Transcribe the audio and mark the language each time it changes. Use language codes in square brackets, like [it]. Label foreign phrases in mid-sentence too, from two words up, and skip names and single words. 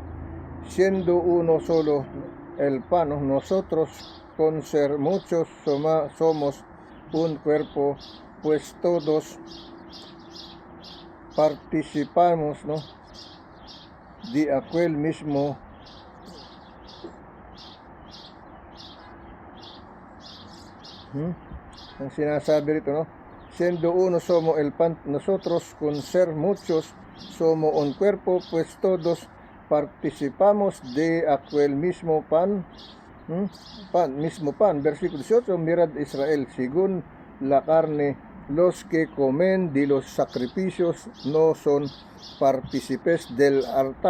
[es] Siendo uno solo el pan, ¿no? Nosotros con ser muchos somos un cuerpo, pues todos participamos, ¿no? De aquel mismo [tl] ang sinasabi rito, no? [es] Siendo uno somos el pan, nosotros con ser muchos somos un cuerpo, pues todos participamos de aquel mismo pan. Mismo pan. Versículo 18, mirad Israel, según la carne, los que comen de los sacrificios no son partícipes del altar.